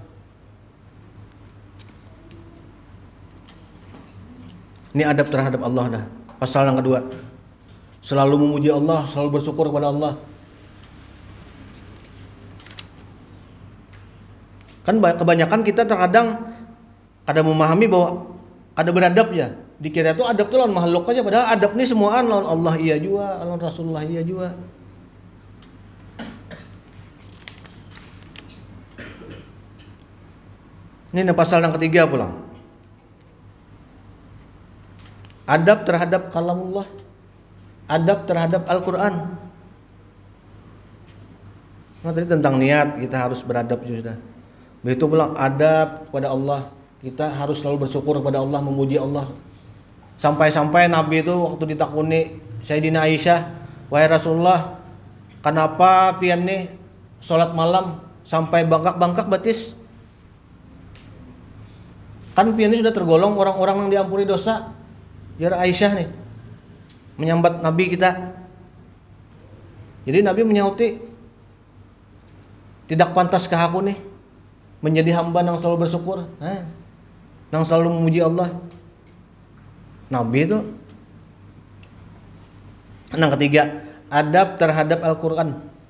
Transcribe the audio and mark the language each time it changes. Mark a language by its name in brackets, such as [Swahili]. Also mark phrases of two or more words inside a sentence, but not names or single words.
[Indonesian] Ini adab terhadap Allah dah. Pasal yang kedua. Selalu memuji Allah, selalu bersyukur kepada Allah. Kan kebanyakan kita terkadang kada memahami bahwa kada beradab ya. [Banjar] Dikira tuh adab tuh lawan makhluk aja, padahal adab nih semuaan lawan Allah iya juga, lawan Rasulullah iya juga. Ini pasal yang ketiga pulang. [Indonesian] Adab terhadap kalamullah, adab terhadap Al-Quran. Nah, tadi tentang niat, kita harus beradab sudah. Begitu pula adab kepada Allah, kita harus selalu bersyukur kepada Allah, memuji Allah. [Banjar] Sampai-sampai Nabi itu waktu ditakuni Sayyidina Aisyah, wahai Rasulullah, kenapa pian nih sholat malam sampai bangkak-bangkak batis? Kan pian ini sudah tergolong orang-orang yang diampuni dosa. Ya Aisyah nih menyambat Nabi kita. Jadi Nabi menyauti, [Indonesian] tidak pantaskah aku nih menjadi hamba yang selalu bersyukur, yang selalu memuji Allah. Nabi itu. Yang ketiga, adab terhadap Al-Quran.